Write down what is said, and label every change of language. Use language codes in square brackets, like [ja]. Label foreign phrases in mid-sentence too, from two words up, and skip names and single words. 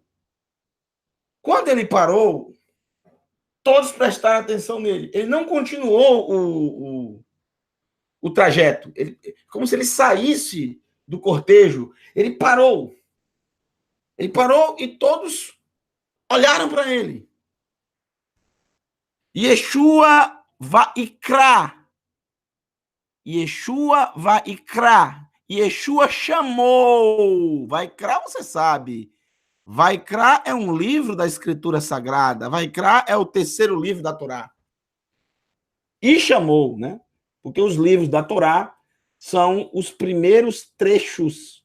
[pt] Quando ele parou, todos prestaram atenção nele. Ele não continuou o trajeto, como se ele saísse do cortejo. Ele parou. Ele parou e todos olharam para ele. Yeshua Vaikra. Yeshua Vaikra. Yeshua chamou. Vaikra, você sabe. Vaikra é um livro da Escritura Sagrada. Vaikra é o terceiro livro da Torá. E chamou, né? Porque os livros da Torá são os primeiros trechos.